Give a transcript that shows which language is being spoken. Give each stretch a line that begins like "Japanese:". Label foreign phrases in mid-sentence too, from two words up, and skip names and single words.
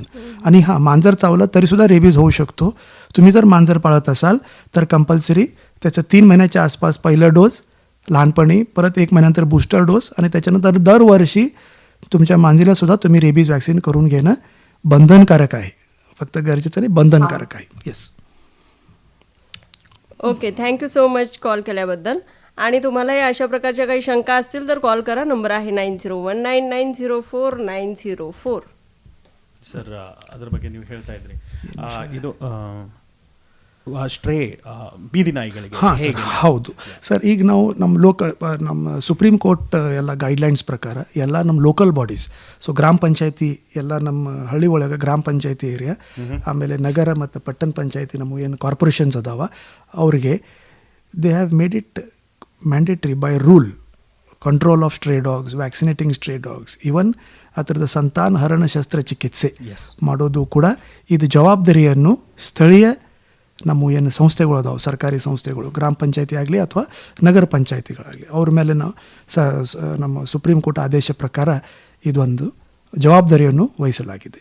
Marathi: आणि हां, मांजर चावलं तरीसुद्धा रेबीज होऊ शकतो. तुम्ही जर मांजर पाळत असाल तर कंपल्सरी त्याचं 3 महिन्याच्या आसपास पहिलं डोस लहानपणी, परत 1 महिन्यानंतर
English: booster dose,
Marathi: आणि त्याच्यानंतर दरवर्षी तुमच्या मांजरीलासुद्धा तुम्ही
English: rabies vaccine
Marathi: करून घेणं बंधनकारक आहे. फक्त गरजेचं नाही, बंधनकारक आहे. येस.
English: okay, thank you so much
Marathi: कॉल केल्याबद्दल. आणि तुम्हालाही अशा प्रकारच्या काही शंका असतील तर कॉल करा. नंबर आहे 9019904904.
Kannada: ಸರ್, ಅದ್ರ ಬಗ್ಗೆ ನೀವು ಹೇಳ್ತಾ ಇದ್ರಿ. ಇದು ಸ್ಟ್ರೇ ಬೀದಿ ನಾಯಿಗಳಿಗೆ ಹಾಂ ಸರ್, ಹೌದು ಸರ್. ಈಗ ನಾವು ನಮ್ಮ ಸುಪ್ರೀಂ ಕೋರ್ಟ್ ಎಲ್ಲ ಗೈಡ್ಲೈನ್ಸ್ ಪ್ರಕಾರ ಎಲ್ಲ ನಮ್ಮ
English: local bodies, so
Kannada: ಗ್ರಾಮ ಪಂಚಾಯತಿ ಎಲ್ಲ ನಮ್ಮ ಹಳ್ಳಿ ಒಳಗೆ ಗ್ರಾಮ ಪಂಚಾಯತಿ ಏರಿಯಾ, ಆಮೇಲೆ ನಗರ ಮತ್ತು ಪಟ್ಟಣ ಪಂಚಾಯತಿ ನಮ್ಮ ಏನು ಕಾರ್ಪೊರೇಷನ್ಸ್ ಅದಾವ ಅವರಿಗೆ
English: they have made it mandatory by rule control of stray dogs, vaccinating stray dogs, even
Kannada: ಆ ಥರದ ಸಂತಾನಹರಣ ಶಸ್ತ್ರಚಿಕಿತ್ಸೆ ಮಾಡೋದು ಕೂಡ ಇದು ಜವಾಬ್ದಾರಿಯನ್ನು ಸ್ಥಳೀಯ ನಮ್ಮ ಏನು ಸಂಸ್ಥೆಗಳು ಅದಾವೆ, ಸರ್ಕಾರಿ ಸಂಸ್ಥೆಗಳು, ಗ್ರಾಮ ಪಂಚಾಯತಿ ಆಗಲಿ ಅಥವಾ ನಗರ ಪಂಚಾಯತಿಗಳಾಗಲಿ, ಅವ್ರ ಮೇಲೆ ನಾವು ನಮ್ಮ ಸುಪ್ರೀಂ ಕೋರ್ಟ್ ಆದೇಶ ಪ್ರಕಾರ ಇದೊಂದು ಜವಾಬ್ದಾರಿಯನ್ನು ವಹಿಸಲಾಗಿದೆ.